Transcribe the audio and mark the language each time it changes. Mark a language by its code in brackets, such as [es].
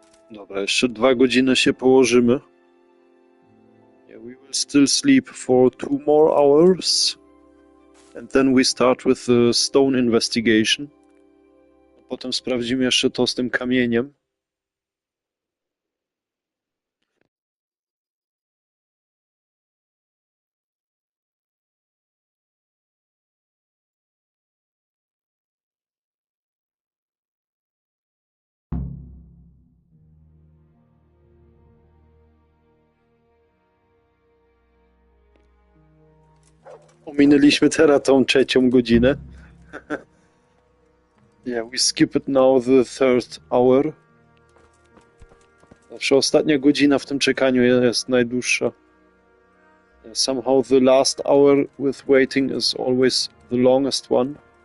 [pl] Dobra, jeszcze 2 godziny się położymy. [en] Yeah, we will still sleep for 2 more hours. And then we start with the stone investigation. [pl] Potem sprawdzimy jeszcze to z tym kamieniem. Ominęliśmy teraz tą 3. godzinę. [en] Yeah, we skip it now the 3rd hour. [pl] Zawsze ostatnia godzina w tym czekaniu jest najdłuższa. [en] Somehow the last hour with waiting is always the longest one.